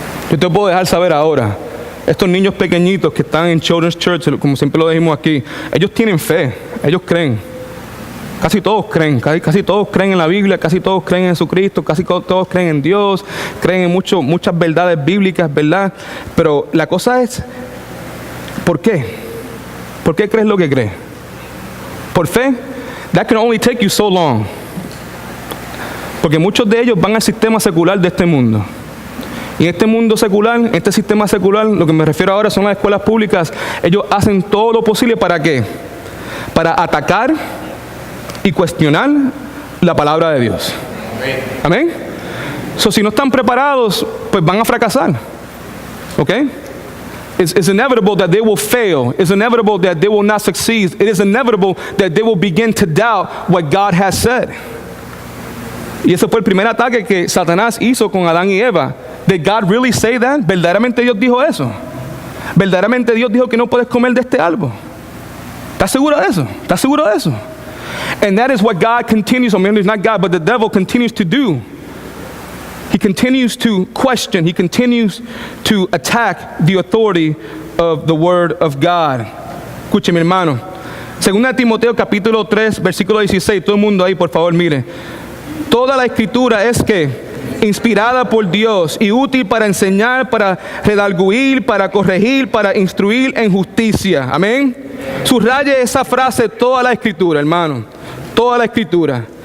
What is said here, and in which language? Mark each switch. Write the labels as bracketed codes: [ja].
[es] Yo te puedo dejar saber ahora, estos niños pequeñitos que están en Children's Church, como siempre lo dijimos aquí, ellos tienen fe, ellos creen. Casi todos creen, casi todos creen en la Biblia, casi todos creen en Jesucristo, casi todos creen en Dios, creen en muchas verdades bíblicas, ¿verdad? Pero la cosa es, ¿por qué? ¿Por qué crees lo que crees? [en] Por fe, that can only take you so long. [es] Porque muchos de ellos van al sistema secular de este mundo. Y en este mundo secular, en este sistema secular, lo que me refiero ahora son las escuelas públicas, ellos hacen todo lo posible ¿para qué? Para atacar y cuestionar la palabra de Dios. Amén. So, si no están preparados, pues van a fracasar. ¿Ok? [en] It's inevitable that they will fail. It's inevitable that they will not succeed. It is inevitable that they will begin to doubt what God has said. [es] Y ese fue el primer ataque que Satanás hizo con Adán y Eva. Did God really say that? ¿Verdaderamente Dios dijo eso? ¿Verdaderamente Dios dijo que no puedes comer de este árbol? ¿Estás seguro de eso? ¿Estás seguro de eso? [en] And that is what God continues, I mean, it's not God, but the devil continues to do. He continues to question, he continues to attack the authority of the Word of God. [es] Escuche, mi hermano. Segunda Timoteo capítulo 3, versículo 16. Todo el mundo ahí, por favor, mire. Toda la escritura es que inspirada por Dios y útil para enseñar, para redarguir, para corregir, para instruir en justicia. Amén. Subraye esa frase, toda la escritura, hermano. Toda la escritura.